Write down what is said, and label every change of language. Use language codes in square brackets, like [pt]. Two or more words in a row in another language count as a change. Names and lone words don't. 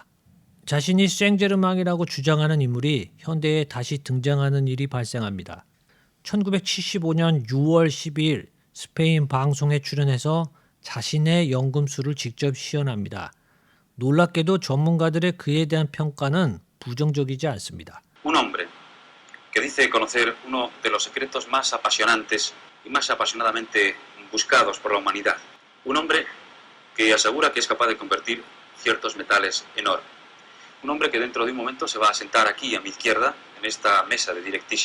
[ko] 자신이 생제르망이라고 주장하는 인물이 현대에 다시 등장하는 일이 발생합니다. 1975년 6월 12일 스페인 방송에 출연해서 자신의 연금술을 직접 시연합니다. 놀랍게도 전문가들의 그에 대한 평가는 부정적이지 않습니다. [es] Un hombre que dice conocer uno de los secretos más apasionantes y más apasionadamente buscados por la humanidad. Un hombre que asegura que es capaz de convertir ciertos metales en oro. Un hombre que dentro de un momento se va a sentar aquí a mi izquierda en esta mesa de directísimo.